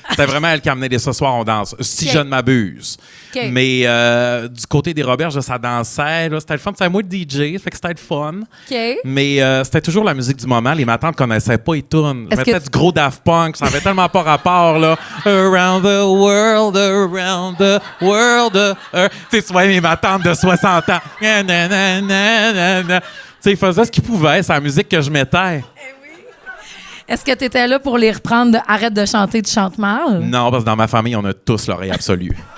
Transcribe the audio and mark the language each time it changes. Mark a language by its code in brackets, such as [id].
[fr] C'était vraiment elle qui amenait des ce soir, on danse. Si Ok. je ne m'abuse. Ok. Mais du côté des Roberges, ça dansait. Là, c'était le fun. C'était moi le DJ, fait que c'était le fun. OK. Mais c'était toujours la musique du moment. Les matantes connaissaient pas les tunes. Je Est-ce mettais que- du gros Daft Punk. Ça avait tellement pas rapport, là. [en] Around the world, around the world. [fr] Tu sais, tu voyais mes matantes de 60 ans. Na, na, na, na, na, na. Tu sais, ils faisaient ce qu'ils pouvaient. C'est la musique que je mettais. Est-ce que tu étais là pour les reprendre de Arrête de chanter, tu chantes mal? Non, parce que dans ma famille, on a tous l'oreille absolue.